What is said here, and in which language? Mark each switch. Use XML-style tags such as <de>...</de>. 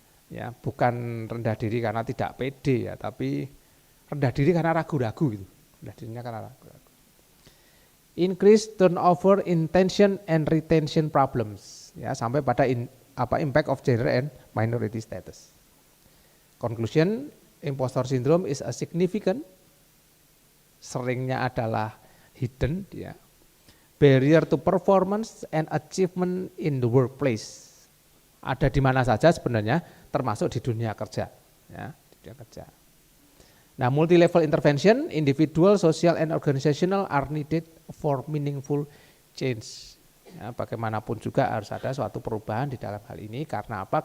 <id>Ya, bukan rendah diri karena tidak pede ya, tapi rendah diri karena ragu-ragu gitu. Rendah dirinya karena ragu-ragu.</id> <en>Increase turnover, intention and retention problems.</en> <id>Ya, sampai pada</id> <en>impact of gender and minority status. Conclusion, impostor syndrome is a significant,</en> <id>seringnya adalah</id> <en>hidden ya, barrier to performance and achievement in the workplace.</en> <id>Ada di mana saja sebenarnya, termasuk di dunia kerja ya, di dunia kerja.</id> <en>Nah, multi level intervention, individual, social and organizational are needed for meaningful change.</en> <id>Ya, bagaimanapun juga harus ada suatu perubahan di dalam hal ini. Karena apa?</id>